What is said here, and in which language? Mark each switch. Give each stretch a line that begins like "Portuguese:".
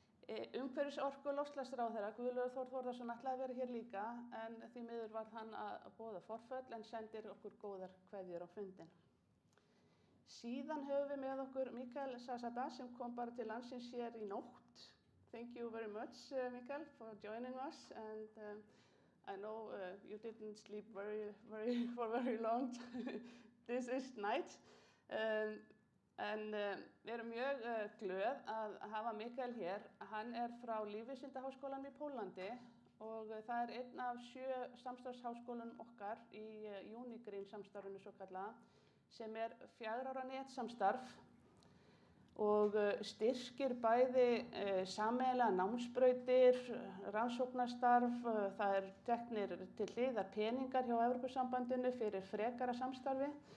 Icelandic: Umhverfis-, orku- og loftslagsráðherra Guðlaugur Þór Þórðarson ætlaði að vera hér líka en því miður varð hann að boða forföll en sendir okkur góðar kveðjur á fundinn. Síðan höfum við með okkur Mikael Zasada sem kom bara til landsins hér í nótt.
English: Thank you very much, Mikael, for joining us. And I know you didn't sleep for very long this night.
Icelandic: Við erum mjög glöð að hafa Mikael hér. Hann frá Lífvísindaháskólanum í Pólandi og það einn af 7 samstarfsháskólum okkar í Unigreen samstarfinu svokallaða sem 4 ára netsamstarf og styrkir bæði sameiginlegar námsbrautir, rannsóknarstarf, það teknir til hliðar peningar hjá Evrópusambandinu fyrir frekara samstarfi.